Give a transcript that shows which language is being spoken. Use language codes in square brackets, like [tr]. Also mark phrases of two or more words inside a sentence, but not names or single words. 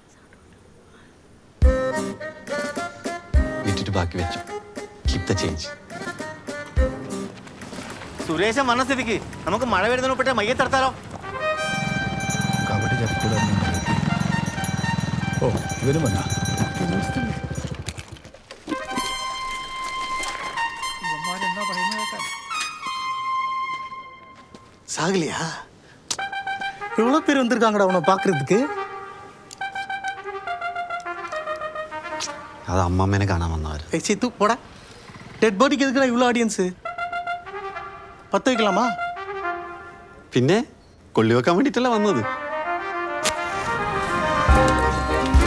[ml] വിറ്റിട്ട് ബാക്കി വെച്ചു. [en] keep the change. [ml] സുരേശൻ വന്ന സ്ഥിതിക്ക് നമുക്ക് മഴ വരുന്നതിനൊപ്പിട്ട് മയ്യത്തെടുത്താലോ? കാവട്ടി ചത്തിക്കൂല. ഓ ഇവരും വന്നാ. [ta] சாகலையா? எவ்வளோ பேர் வந்திருக்காங்கடா உன்னை பார்க்கறதுக்கு. [ml] അത് അമ്മമ്മേനെ കാണാൻ വന്നവർ. [ta] சித்து போடா. [en] dead bodykku [ta] எதுக்குடா இவ்வளோ ஆடியன்ஸு? 10 வைக்கலாமா? [ml] പിന്നെ കൊള്ളി വെക്കാൻ വേണ്ടിയിട്ടല്ല വന്നത്.